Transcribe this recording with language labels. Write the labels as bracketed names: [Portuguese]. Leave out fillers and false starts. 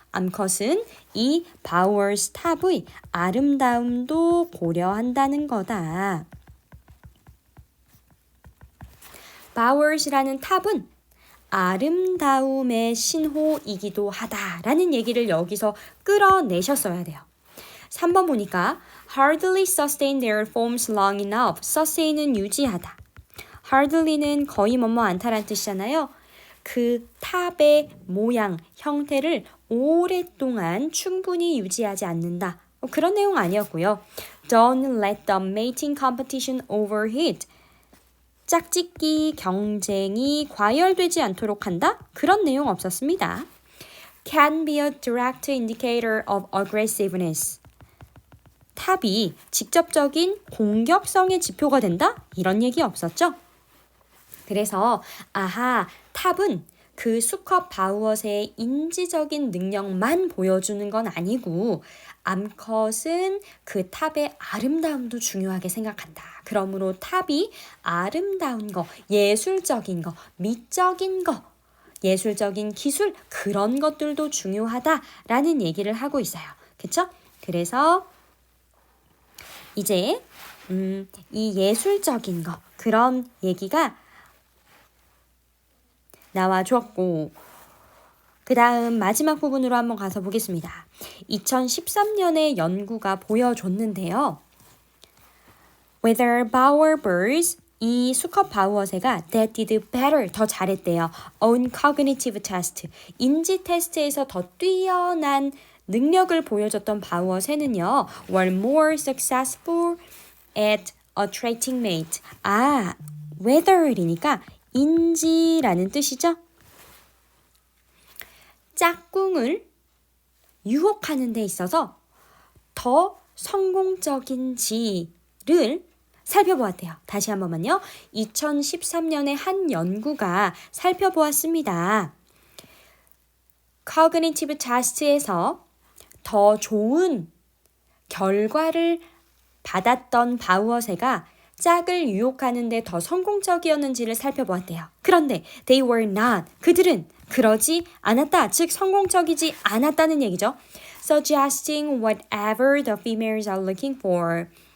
[Korean] 암컷은 이 바우어스 탑의 아름다움도 고려한다는 거다. 바우어스라는 탑은 아름다움의 신호이기도 하다라는 얘기를 여기서 끌어내셨어야 돼요. 3번 보니까 [English] hardly sustain their forms long enough. [Korean] sustain은 유지하다. hardly는 거의 뭐뭐 않다란 뜻이잖아요. 그 탑의 모양, 형태를 오랫동안 충분히 유지하지 않는다. 그런 내용 아니었고요. [English] Don't let the mating competition overheat. [Korean] 짝짓기 경쟁이 과열되지 않도록 한다? 그런 내용 없었습니다. [English] Can be a direct indicator of aggressiveness. [Korean] 탑이 직접적인 공격성의 지표가 된다? 이런 얘기 없었죠? 그래서 탑은 그 수컷 바우어새의 인지적인 능력만 보여주는 건 아니고 암컷은 그 탑의 아름다움도 중요하게 생각한다. 그러므로 탑이 아름다운 거, 예술적인 거, 미적인 거, 예술적인 기술 그런 것들도 중요하다라는 얘기를 하고 있어요. 그쵸? 그래서 이제 이 예술적인 거 그런 얘기가 나와줬고 그 다음 마지막 부분으로 한번 가서 보겠습니다. 2013년에 연구가 보여줬는데요. [English] Whether bowerbirds, [Korean] 이 수컷 바우어새가 [English] that did better, [Korean] 더 잘했대요. [English] On cognitive test, [Korean] 인지 테스트에서 더 뛰어난 능력을 보여줬던 바우어새는요. [English] were more successful at attracting mate. [Korean] whether이니까 인지라는 뜻이죠. 짝꿍을 유혹하는 데 있어서 더 성공적인지를 살펴보았대요. 다시 한 번만요. 2013년에 한 연구가 살펴보았습니다. Cognitive Test에서 더 좋은 결과를 받았던 바우어새가 짝을 유혹하는 데 더 성공적이었는지를 살펴보았대요. 그런데 [English] they were not. [Korean] 그들은 그러지 않았다. 즉 성공적이지 않았다는 얘기죠. [English] Suggesting whatever the females are looking for.